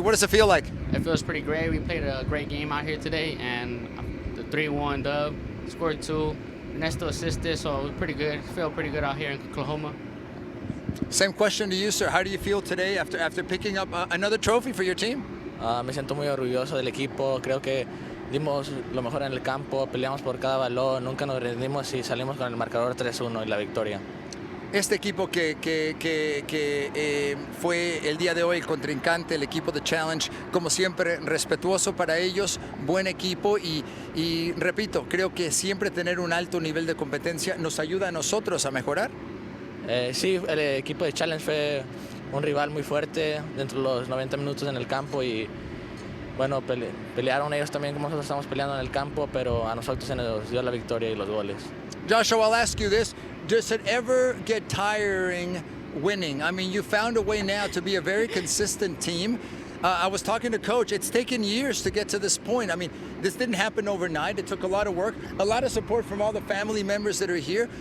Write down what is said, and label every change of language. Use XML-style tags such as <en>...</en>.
<en>What does it feel like? It feels pretty great. We played a great game out here today, and the 3-1 dub, scored 2. Ernesto assisted, so it was pretty good. Feel pretty good out here in Oklahoma. Same question to you, sir. How do you feel today after picking up another trophy for your team?</en> <es>Me siento muy orgulloso del equipo. Creo que dimos lo mejor en el campo, peleamos por cada balón, nunca nos rendimos y salimos con el marcador 3-1 y la victoria. Este equipo que fue el día de hoy el contrincante, el equipo de Challenge, como siempre, respetuoso para ellos, buen equipo y repito, creo que siempre tener un alto nivel de competencia nos ayuda a nosotros a mejorar. Sí, el equipo de Challenge fue un rival muy fuerte dentro de los 90 minutos en el campo y bueno, pelearon ellos también como nosotros estamos peleando en el campo, pero a nosotros se nos dio la victoria y los goles.</es> <en>Joshua, I'll ask you this. Does it ever get tiring winning? I mean, you found a way now to be a very consistent team. I was talking to Coach. It's taken years to get to this point. I mean, this didn't happen overnight. It took a lot of work, a lot of support from all the family members that are here.</en>